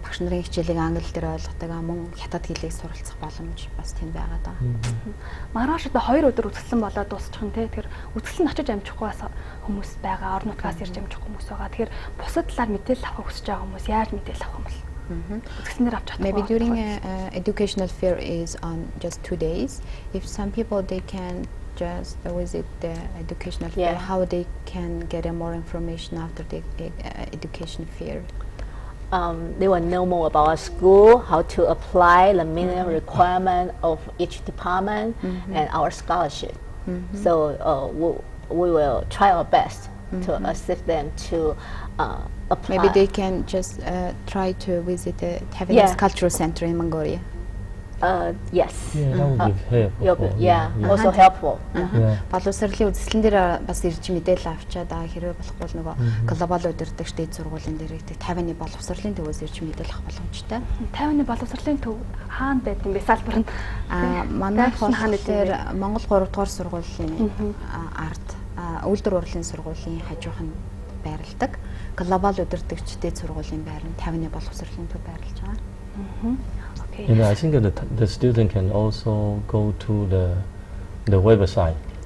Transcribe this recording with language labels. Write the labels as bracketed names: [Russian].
[Mongolian] Багш нарын хичээлийг англи дээр ойлгохдаг мөн хятад хэлийг суралцах боломж бас тийм байгаад байгаа. Маргааш одоо 2 өдөр үзэсгэлэн болоод дуусчих нь тий. Тэгэхээр үзэсгэлэн очиж амжихгүй бас хүмүүс байгаа, орон нутгаас ирж амжих хүмүүс байгаа. Тэгэхээр бусад талаар мэдээлэл авах хүсэж байгаа хүмүүс яаж мэдээлэл авах юм бол? Үзэсгэлэнээр авч чадахгүй. [English] Maybe during educational fair is on just 2 days. If some people they can just visit the educational fair, how they can get more information after the education fair? They will know more about our school, how to apply the minimum requirement of each department and our scholarship. So we will try our best to assist them to apply. Maybe they can just try to visit the Taiwanese Cultural Center in Mongolia. Yes. that would be helpful. Also helpful. [Mongolian] Боловсролын үзэсгэлэн дээр бас ирж мэдээлэл авчаад хэрвээ болохгүй нөгөө глобал удирдагч дэд сургуулийн дээр ирдэг Тайваны боловсролын төвөөс ирж мэдээлэл авах боломжтой. Тайваны боловсролын төв хаана байд юм бэ? Салбар нь манай хаана дээр Монгол 3 дугаар сургуулийн ард үйлдвэр урлын сургуулийн хажуухан байрладаг. Глобал удирдагч дэд сургуулийн байр нь Тайваны боловсролын төв байрлаж байгаа. [English] And I think the student can also go to the website.